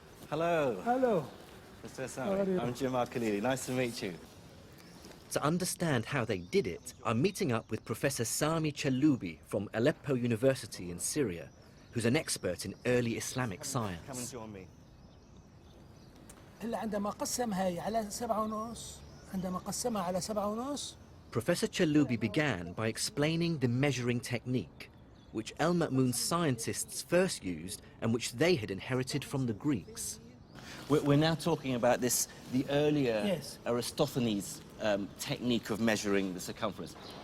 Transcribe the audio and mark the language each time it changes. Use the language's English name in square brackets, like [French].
[English] Hello. Hello. Mr. Ehsan, I'm Jim Al-Khalili. Nice to meet you. To understand how they did it, I'm meeting up with Professor Sami Chaloubi from Aleppo University in Syria, who's an expert in early Islamic science. Come and join me. [Arabic] عندما قسم هاي على 7.5 عندما قسمها على 7.5 [English] Professor Chaloubi began by explaining the measuring technique, which El-Ma'mun's scientists first used and which they had inherited from the Greeks. We're now talking about the earlier Aristophanes technique of measuring the circumference.